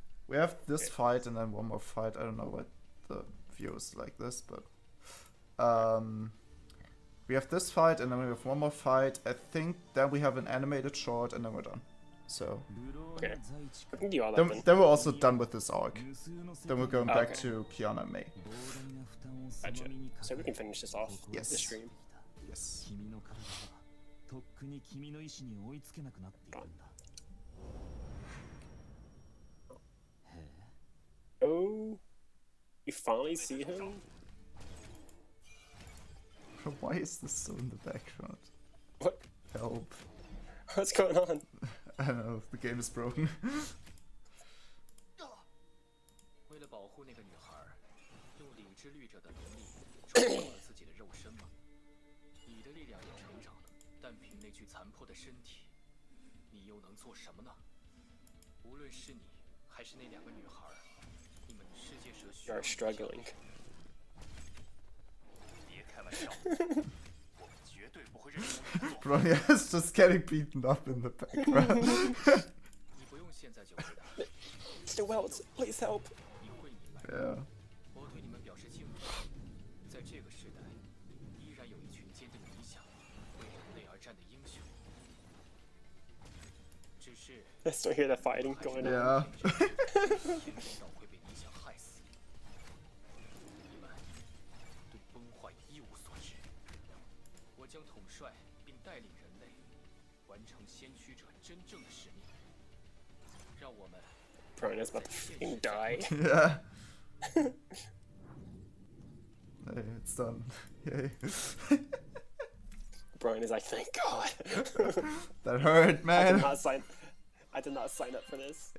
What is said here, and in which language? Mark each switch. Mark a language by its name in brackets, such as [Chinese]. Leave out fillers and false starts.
[English] We have this fight and then one more fight. I don't know what the viewers like this, but we have this fight and then we have one more fight. I think then we have an animated short and then we're done. So Okay. We can do all that then. then we're also done with this arc. Then we're going back Okay. to Kiana and Mei. Gotcha. So we can finish this off. Yes. The stream. Yes. [Japanese] 君の体はとっくに君の意志に追いつけなくなっているんだ。 [English] Oh, you finally see him? Why is this so in the background? What? Help. What's going on? I don't know, the game is broken. [Chinese] 为了保护那个女孩，用理智律者的能力创造了自己的肉身吗？你的力量也成长了，但凭那具残破的身体，你又能做什么呢？无论是你还是那2个女孩，你们世界蛇需 [English] You [Chinese] 要 [English] are struggling. [Chinese] 别开玩笑，我们绝对不会认输你的做法。 [English] Bronya is just getting beaten up in the background. [Chinese] 你不用现在就回答， [English] Mr. Wells, please help. [Chinese] 你会明白。 [English] Yeah. [Chinese] 我对你们表示敬意。在这个时代，依然有一群坚定理想、为人类而战的英雄。只是 [English] I still hear the fighting going on. Yeah. [Chinese] 天知道会被理想害死。你们对崩坏一无所知。我将统帅并带领人类完成先驱者真正的使命。让我们 [English] Brony's about to freaking die. Yeah. Hey, it's done. Yay. Brony's like, thank God. That hurt, man. I did not sign up for this.